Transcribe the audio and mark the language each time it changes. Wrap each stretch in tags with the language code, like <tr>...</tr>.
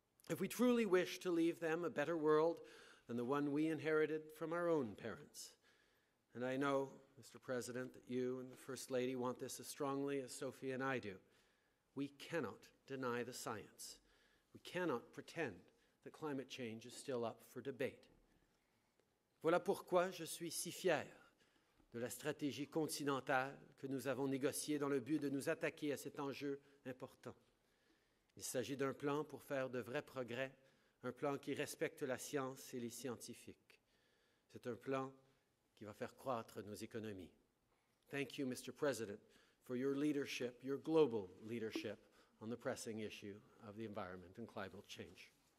<en>If we truly wish to leave them a better world than the one we inherited from our own parents, and I know, Mr. President, that you and the First Lady want this as strongly as Sophie and I do, we cannot deny the science. We cannot pretend that climate change is still up for debate.</en> <fr>Voilà pourquoi je suis si fier de la stratégie continentale que nous avons négociée dans le but de nous attaquer à cet enjeu important. Il s'agit d'un plan pour faire de vrais progrès, un plan qui respecte la science et les scientifiques. C'est un plan qui va faire croître nos économies.</fr> <en>Thank you, Mr. President, for your leadership, your global leadership on the pressing issue of the environment and climate change.</en>